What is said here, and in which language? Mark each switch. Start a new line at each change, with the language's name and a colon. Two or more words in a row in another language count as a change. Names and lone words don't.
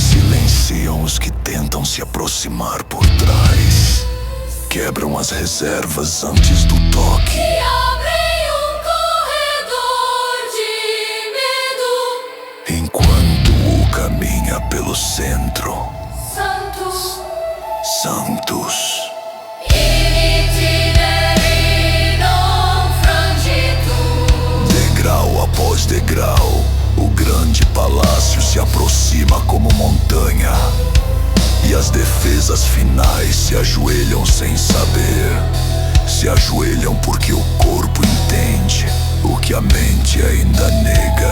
Portuguese: Silenciam os que tentam se aproximar por trás. Quebram as reservas antes do toque. e abrem um corredor de medo. Enquanto o caminha pelo centro. Santos, Santos.
Latin: in itinere non frangitur.
Portuguese: Degrau após degrau, o grande palácio se aproxima como montanha. E as defesas finais se ajoelham sem saber. Se ajoelham porque o corpo entende o que a mente ainda nega.